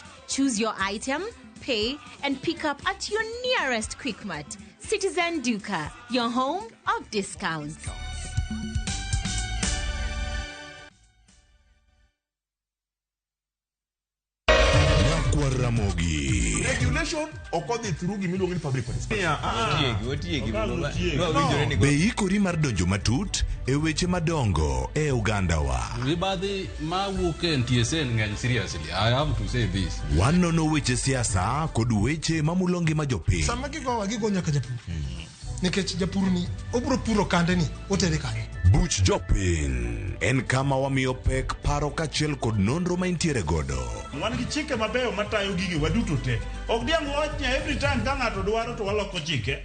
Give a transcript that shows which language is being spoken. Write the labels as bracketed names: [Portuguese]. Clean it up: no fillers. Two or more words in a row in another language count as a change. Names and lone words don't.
[English] Choose your item, pay, and pick up at your nearest Quickmart. Citizen Duka, your home of discounts. Ramogi. Regulation occurred through Gimilogi public participation. [Luo (Kenya and Tanzania)] Beikori mar donjo matut e weche madongo e Uganda wa. Ribadi ma wuke NTSN ng'eny seriously. [English] I have to say this. [Luo (Kenya and Tanzania)] Wanono weche siasa kod weche mamulongi ma jopiny. Sama gigo nyaka japur. Nikech japur ni obro puro kande ni otere kanye. Buch jopiny en kama wamiyo pek paro kachiel kod nonro ma intiere godo. Wan gi chike mabeyo matayo gigi waduto te. Ok diang' lochnya [English] every time [Luo (Kenya and Tanzania)] ka ng'ato dwaro to waloko chike.